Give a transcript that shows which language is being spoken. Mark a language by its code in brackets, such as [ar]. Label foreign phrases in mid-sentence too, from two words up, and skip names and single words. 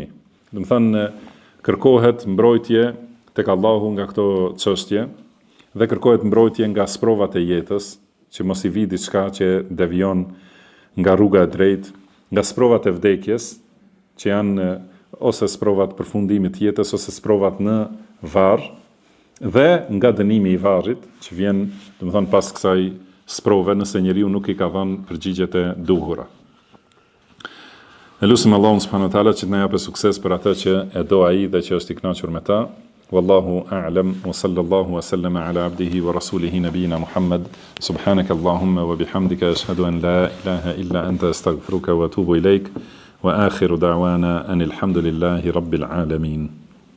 [sq] Do të thonë kërkohet mbrojtje tek Allahu nga këto çështje, dhe kërkohet mbrojtje nga sprovat e jetës, që mos i vi diçka që devijon nga rruga e drejtë, nga sprovat e vdekjes, që janë ose sprovat përfundimit të jetës, ose sprovat në varr, dhe nga dënimi i varrit, që vjen, domethënë pas kësaj sprove, nëse njeriu nuk i ka dhënë përgjigjet e duhura. Ne lutim Allahun [ar] سبحانه وتعالى [sq] që të na japë sukses për atë që e do ai dhe që është i kënaqur me ta. [ar] والله أعلم وصلى الله وسلم على عبده ورسوله نبينا محمد. سبحانك اللهم وبحمدك أشهد أن لا إله إلا أنت أستغفرك وأتوب إليك. وآخر دعوانا أن الحمد لله رب العالمين.